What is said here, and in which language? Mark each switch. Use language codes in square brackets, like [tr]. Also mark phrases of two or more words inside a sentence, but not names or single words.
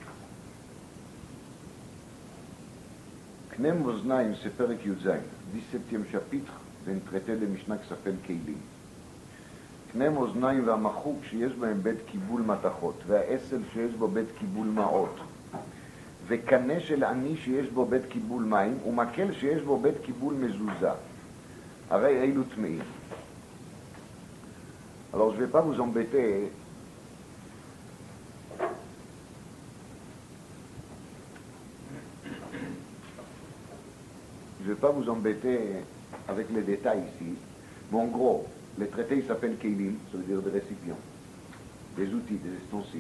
[he] קנה מאזניים, c'est פרק י"ז, [fr] 17e chapitre d'un traité de Mishnah qui s'appelle כלים. [he] קנה מאזניים והמחוק שיש בהם בית קיבול מתכות, והעשל שיש בו בית קיבול מעות, וקנה של עני שיש בו בית קיבול מים, ומקל שיש בו בית קיבול מזוזה. הרי אלו טמאים. [fr] Alors je ne vais pas vous embêter avec les détails ici, mais en gros, le traité il s'appelle Keilim, ça veut dire des récipients, des outils, des ustensiles.